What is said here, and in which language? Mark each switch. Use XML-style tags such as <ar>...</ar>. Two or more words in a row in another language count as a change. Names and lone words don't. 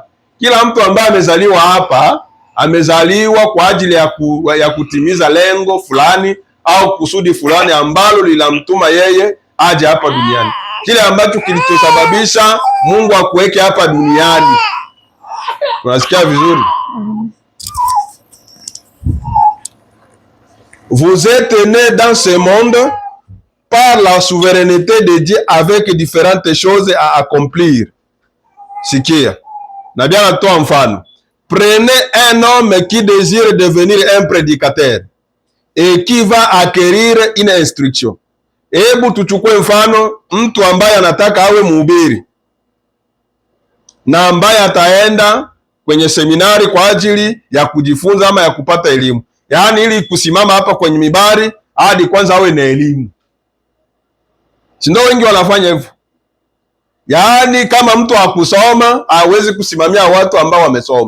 <sw>Kila mtu ambaye amezaliwa hapa amezaliwa kwa ajili ya kutimiza lengo fulani au kusudi fulani ambalo lilamtuma yeye aje hapa duniani. Kile ambacho kilichosababisha Mungu akuweke hapa duniani. Unasikia vizuri?</sw> <fr>Vous êtes nés dans ce monde par la souveraineté de Dieu avec différentes choses à accomplir.</fr> <sw>Sikia. Nabii anatoa mfano.</sw> <fr>Prenez un homme qui désire devenir un prédicateur et qui va acquérir une instruction.</fr> <sw>Hebu tuchukue mfano mtu ambaye anataka awe mhubiri na ambaye ataenda kwenye seminari kwa ajili ya kujifunza ama ya kupata elimu, yaani ili kusimama hapa kwenye mibari hadi kwanza awe na elimu. Si ndio wengi wanafanya hivyo? Yaani kama mtu hakusoma hawezi kusimamia watu ambao wamesoma.</sw>